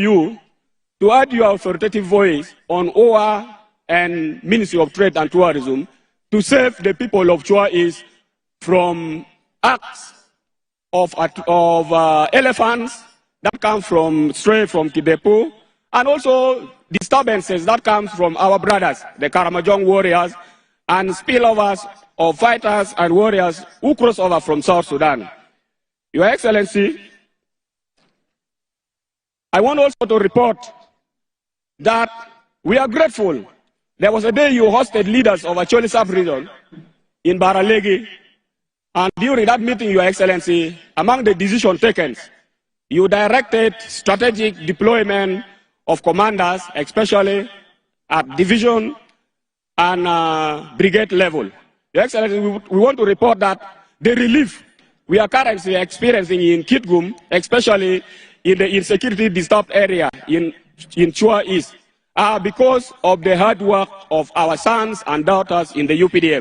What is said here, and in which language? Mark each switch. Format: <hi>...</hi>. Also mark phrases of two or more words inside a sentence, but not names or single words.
<en>you to add your authoritative voice on OA and Ministry of Trade and Tourism to save the people of Chua East from acts of elephants that come from stray from Kidepo, and also disturbances that comes from our brothers, the Karamajong warriors, and spillovers of fighters and warriors who cross over from South Sudan. Your Excellency, I want also to report that we are grateful. There was a day you hosted leaders of Acholi sub-region in Baralegi, and during that meeting, Your Excellency, among the decisions taken, you directed strategic deployment of commanders, especially at division and brigade level. Your Excellency, we want to report that the relief we are currently experiencing in Kitgum, especially in the insecurity disturbed area in Chua East, are because of the hard work of our sons and daughters in the UPDF.</en>